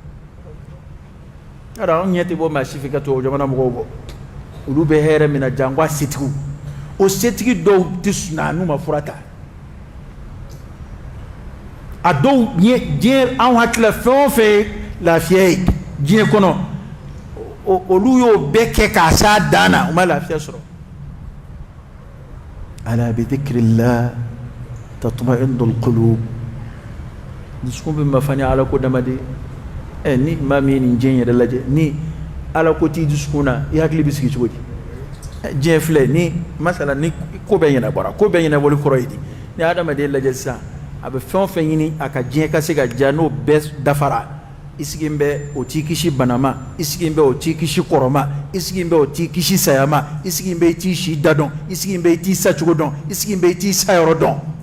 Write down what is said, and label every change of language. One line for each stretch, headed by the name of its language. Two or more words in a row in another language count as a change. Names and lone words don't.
Bambara: yɔrɔ anw ɲɛ tɛ bɔ maa si fɛ ka tubabu jamana mɔgɔw bɔ olu bɛ hɛrɛ min na jango a setigiw o setigi dɔw tɛ sɔn n'u ma fura ta a dɔw diɲɛ anw hakilila fɛn o fɛn ye lafiya ye diɲɛ kɔnɔ olu y'o bɛɛ kɛ k'a s'a dan na u ma lafiya sɔrɔ
Arabic: ألا بذكر الله تطمئن القلوب
Bambara: dusukun bɛ mafani ala ko damade ni maa min ye nin diɲɛ yɛrɛ lajɛ ni ala ko t'i dusukun na i hakili bɛ sigi cogo di diɲɛ filɛ ni masala ni ko bɛɛ ɲɛnabɔra ko bɛɛ ɲɛnabɔli kɔrɔ ye di ni adamaden lajɛ sisan a bɛ fɛn o fɛn ɲini a ka diɲɛ ka se ka diya n'o bɛɛ dafara i sigi bɛ o t'i kisi bana ma i sigi bɛ o t'i kisi kɔrɔ ma i sigi bɛ o t'i kisi saya ma i sigi bɛ i t'i si da dɔn i sigi bɛ i t'i sa cogo dɔn i sigi bɛ i t'i sa yɔrɔ dɔn